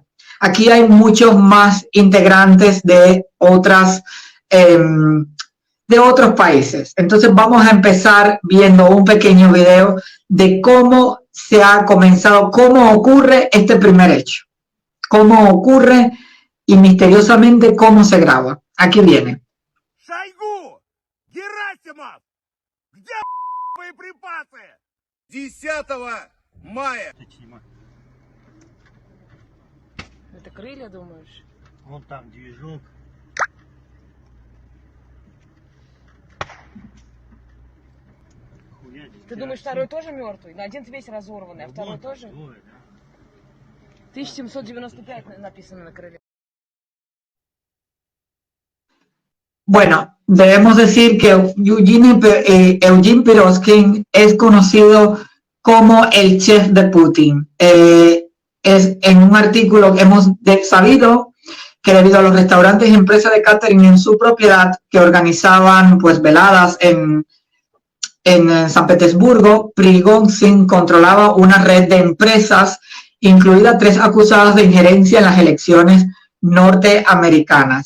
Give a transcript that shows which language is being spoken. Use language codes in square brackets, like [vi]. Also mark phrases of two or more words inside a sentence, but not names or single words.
[es] Aquí hay muchos más integrantes de otros países. Entonces vamos a empezar viendo un pequeño video de cómo se ha comenzado, cómo ocurre este primer hecho, cómo ocurre y misteriosamente cómo se graba. Aquí viene. [ru] Шойгу! Герасимов! Где боеприпасы? 10 мая. Это крылья, думаешь? Вон там движок. Ты думаешь, второй тоже мертвый? Но один весь разорванный, а второй тоже? 1795 написано на крыле. [es] Bueno, debemos decir que Eugene Perovsky es conocido como el chef de Putin. Es en un artículo que hemos sabido que debido a los restaurantes y empresas de catering en su propiedad que organizaban pues veladas en San Petersburgo, Prigozhin controlaba una red de empresas, incluidas 3 acusadas de injerencia en las elecciones norteamericanas.